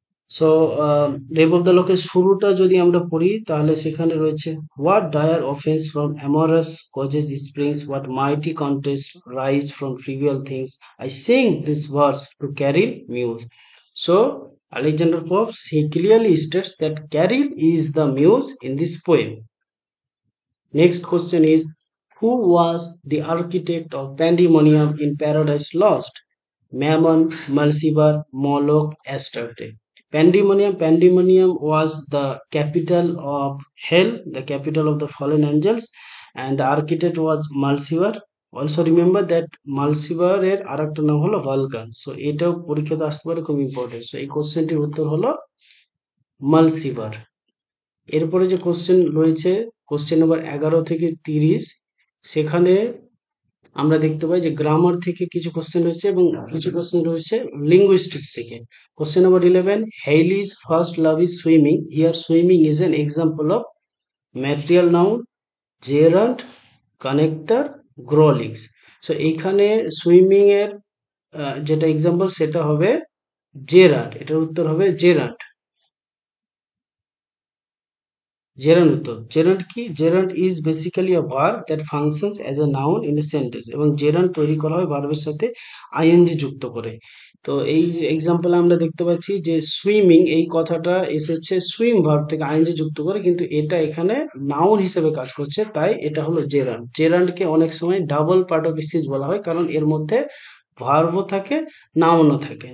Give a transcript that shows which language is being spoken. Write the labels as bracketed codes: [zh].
[en] so rape of the লকের [bn] শুরুটা যদি আমরা পড়ি তাহলে সেখানে রয়েছে [en] What dire offence from amorous causes springs what mighty contest rise from trivial things I sing this verse to Caryll muse. So Alexander Pope, he clearly states that Caril is the muse in this poem. Next question is, who was the architect of Pandemonium in Paradise Lost? Mammon, Mulciber, Moloch, Astarte. Pandemonium was the capital of hell, the capital of the fallen angels, and the architect was Mulciber. Also remember that Mulciber [bn] এর আরেকটা নাম হলো [en] Vulcan. [bn] So এটাও পরীক্ষাতে আসতে পারে, খুব important. So এই কোশ্চেনটির উত্তর হলো মালসিবার. এরপরে যে কোশ্চেন রয়েছে কোশ্চেন নাম্বার 11 থেকে 30, সেখানে আমরা দেখতে পাই যে গ্রামার থেকে কিছু কোশ্চেন রয়েছে এবং কিছু কোশ্চেন রয়েছে লিঙ্গুইস্টিক্স থেকে. [en] Question number 11, Hailey's first love is swimming. Here swimming is an example of material noun, gerund, connector, গ্রোলিক্স. [bn] So এইখানে সুইমিং এর যেটা এক্সাম্পল সেটা হবে জেরান্ড. এটার উত্তর হবে জেরান্ড. Gerund উত্তর. Gerund কি? [en] Gerund is basically a verb that functions as a noun in a sentence [bn] এবং gerund তৈরি করা হয় ভার্বের সাথে আইএনজি যুক্ত করে. তো এই যে এক্সাম্পল আমরা দেখতে পাচ্ছি যে সুইমিং এই কথাটা এসেছে সুইম ভার্ব থেকে আইএনজি যুক্ত করে, কিন্তু এটা এখানে নাউন হিসেবে কাজ করছে, তাই এটা হলো জেরান্ড. জেরান্ডকে অনেক সময় ডাবল পার্ট অফ স্পিচ বলা হয় কারণ এর মধ্যে ভার্বও থাকে নাউনও থাকে.